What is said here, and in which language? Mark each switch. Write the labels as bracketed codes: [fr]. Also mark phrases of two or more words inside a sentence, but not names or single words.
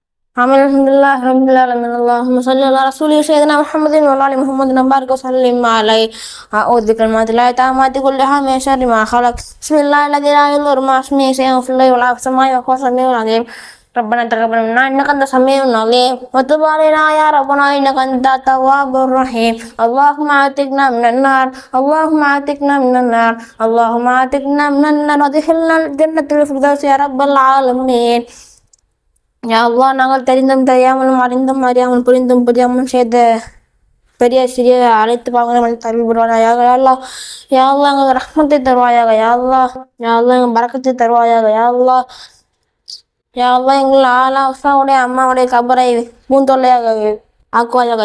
[ar] آمين. الحمد لله رب العالمين. اللهم صل على رسولنا سيدنا محمد وعلى آل محمد وبارك وسلم عليه. أعوذ بكلمات الله التامات كلها من شر ما خلق. بسم الله الذي لا يضر مع اسمه شيء في الأرض ولا في السماء وهو السميع العليم. ربنا تقبل منا انك انت السميع العليم وتب علينا يا ربنا انك انت التواب الرحيم. اللهم اعتقنا من النار، اللهم اعتقنا من النار، اللهم اعتقنا من النار وادخلنا الجنة الفردوس يا رب العالمين. يا الله, [ta] நாங்கள் தெரிந்தும் தெரியாமலும் அறிந்தும் அறியாமல் புரிந்தும் புரியாமலும் செய்த பெரிய சிறிய அனைத்து பாவங்களை தருவி விடுவாயாக. [ar] يا الله، يا الله [ta] எங்கள் ரஹ்மத்தை தருவாயாக. [ar] يا الله، يا الله [ta] எங்கள் பரக்கத்தை தருவாயாக. [ar] يا الله، يا الله [ta] எங்கள் ஆலா உஸ்மாவுடைய அம்மாவுடைய கபரை பூந்தொல்லையாக ஆக்குவாயாக.